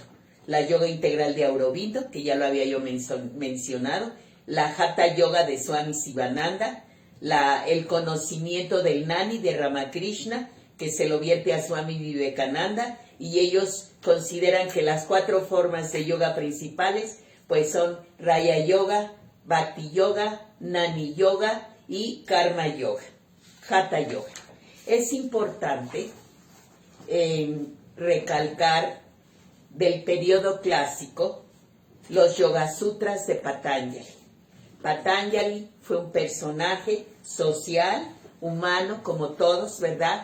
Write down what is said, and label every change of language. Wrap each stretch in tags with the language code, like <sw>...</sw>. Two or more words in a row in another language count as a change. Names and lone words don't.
<es>La yoga integral de Aurobindo, que ya lo había yo mencionado, la Hatha Yoga de Swami Sivananda, el conocimiento del Nani de Ramakrishna, que se lo vierte a Swami Vivekananda, y ellos consideran que las 4 formas de yoga principales pues son Raya Yoga, Bhakti Yoga, Nani Yoga y Karma Yoga, Hatha Yoga. Es importante recalcar del periodo clásico los Yoga Sutras de Patanjali. Patanjali fue un personaje social, humano, como todos, ¿verdad?</es>